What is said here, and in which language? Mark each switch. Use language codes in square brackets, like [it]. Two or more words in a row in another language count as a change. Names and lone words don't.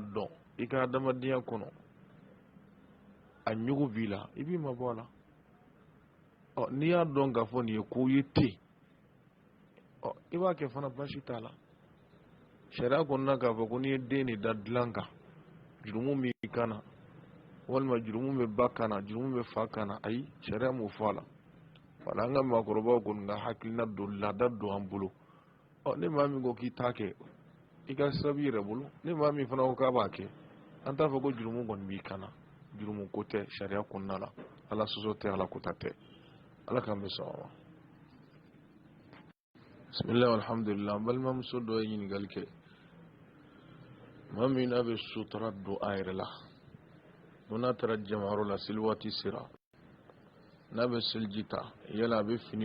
[bm] dɔn i ka adamadenya kɔnɔ a ɲugu b'i la i b'i mabɔ a la n'i y'a dɔn k'a fɔ nin ye ko ye ten i b'a kɛ fana baasi t'a la sariya kɔnɔna k'a fɔ ko n'i ye den de da dilan kan jurumu b'i kan na walima jurumu bɛ ba kan na jurumu bɛ fa kan na ayi sariya m'o fɔ a la wala nga makoroba ko nga hakilina do lada do an bolo ne maa min ko k'i t'a kɛ i ka sababu yɛrɛ bolo ne maa min fana ko k'a b'a kɛ an t'a fɔ ko jurumu kɔni b'i kana jurumu ko tɛ sariya kɔnɔna la ala sɔsɔ tɛ ala kota tɛ ala k'an bɛ sɔn ma [ar] بسم الله الحمد لله [bm] an balimamuso dɔ ye ɲininkali kɛ maa min n'a bɛ sutura don a yɛrɛ la n'a taara jamayɔrɔ la seli waati sera n'a bɛ seliji ta yala a bɛ fini